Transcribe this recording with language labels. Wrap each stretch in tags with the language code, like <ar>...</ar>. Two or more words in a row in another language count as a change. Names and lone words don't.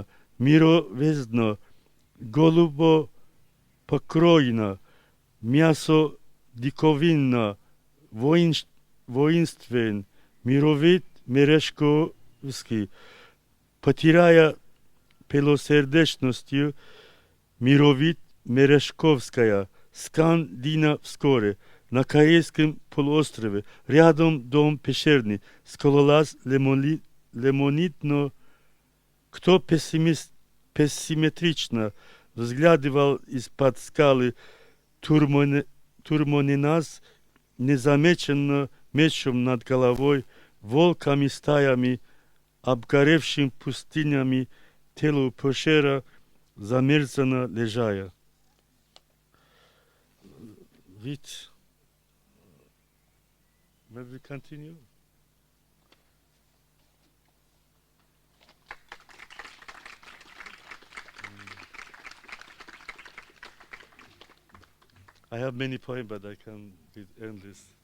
<ru>мировездно, голубо покроено, мясо диковинно, воинствен, мировид Мережковский, потеряя пелосердечностью, мировид Мережковская, Скандина вскоре, на Корейском полуострове, рядом дом пещерный, скалолаз лемонитно, кто пессиметрично взглядывал из-под скалы Турмониназ, незамеченно мечом над головой, волками стаями, обгоревшим пустынями, телу пещера замерзано лежая.</ru> <en>Ведь may we continue? I have many poems, but I can be endless.</en>